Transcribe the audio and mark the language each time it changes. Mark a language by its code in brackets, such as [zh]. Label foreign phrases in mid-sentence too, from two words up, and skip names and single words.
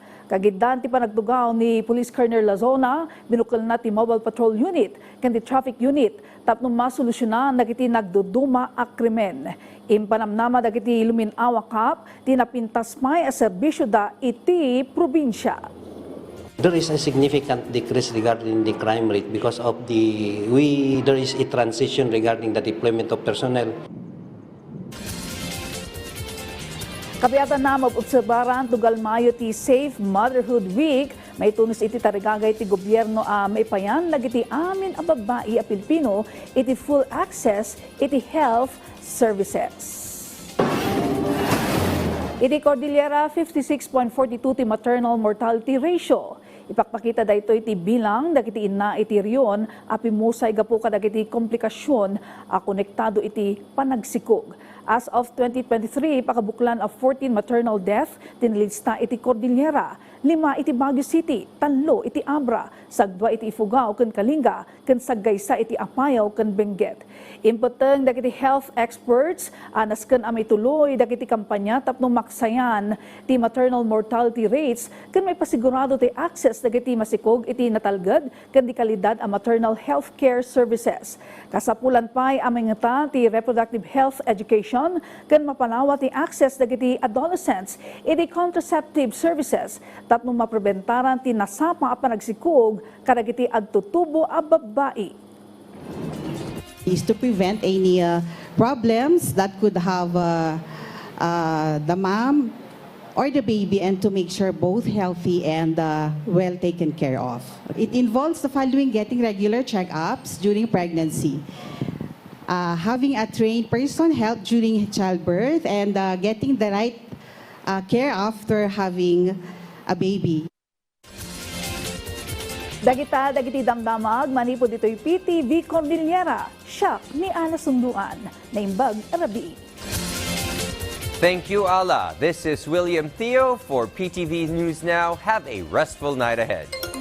[ilo] Kagiddan ti panagdugaw ni Police Colonel Lazona, binukal na ti Mobile Patrol Unit ken ti Traffic Unit tapno masolusyonan dagiti nagduduma a krimen. Impanamnama dagiti luminawa kap ti napintas may a serbisyo da iti probinsya. [en] There is a significant decrease regarding the crime rate because of there is a transition regarding the deployment of personnel. [ilo] Kapiyatan na mag-obserbaran tugal Mayo ti Safe Motherhood Week, may tunus iti tarigagay ti gobyerno may payan lagiti amin a babae a Pilipino iti [en] full access [ilo] iti [en] health services. [ilo] Iti Cordillera 56.42 ti [en] maternal mortality ratio. [ilo] Ipakpakita dayto iti bilang dagiti ina iti riyon apimusay gapu kadagiti komplikasyon a konektado iti panagsikog. [en] As of [ilo] 2023, pakabuklan [en] of 14 maternal death [ilo] tinilista iti Cordillera, 5 iti Baguio City, 3 iti Abra, 2 iti Ifugao ken Kalinga, ken saggaysa iti Apayao ken Benguet. Imputeng dagiti [en] health experts [ilo] anasken a may tuloy dagiti kampanya tapno maksayan ti [en] maternal mortality rates [ilo] ken may pasigurado ti access dagiti masikog iti natalged ken di kalidad a [en] maternal health care services. [ilo] Kasapulan pay amengeta ti [en] reproductive health education [ilo] ken mapanawa ti access dagiti adolescents iti [en] contraceptive services [ilo] tapno mapreventaran ti nasapa a panagsikog kadagiti agtutubo a babae. [en] Is to prevent any problems that could have the mom or the baby and to make sure both healthy and well taken care of. It involves the following: getting regular checkups during pregnancy, having a trained person help during childbirth, and getting the right care after having a baby. [ilo] Dagiti damdamag, manipod dito'y PTV Cordillera, siya ni Ala Sunduan, naimbag Arabi. [en] Thank you, Ala. This is William Theo for PTV News Now. Have a restful night ahead.